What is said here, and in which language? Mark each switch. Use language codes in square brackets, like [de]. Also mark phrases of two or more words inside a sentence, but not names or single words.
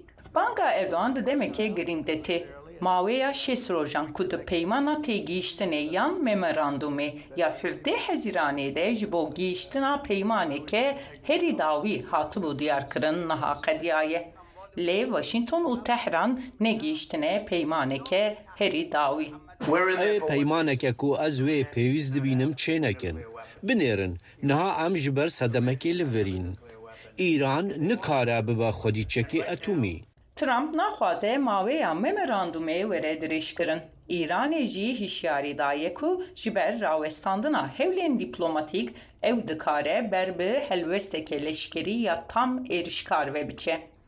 [ku] Banga Erdoğan di demekê girîng de tê. Mawêya şêst rojan ku di peymana têgihiştinê yan memorandumê ya hevdê Hezîranê de ji bo gihiştina peymaneke herî dawî hatibû diyarkirin niha qediyaye. Lê Washington û Tehran negihiştine peymaneke herî dawî. ئەوێ پەیمانێکە و ئەز وێ پێویست دبینم چێ نەکەن بنێرن نەها ئەم ji ber sedemekê li virîn ئîran nikare bibe xwedîçekê etûmî. Trump naxwaze mawêya memorandumê were dirêjkirin. Îranê jî hişyarî daye ku ji ber rawestandina hewlên dîplomatîk ew dikare ber bi helwesteke leşkerî ya tam êrişkar ve biçe.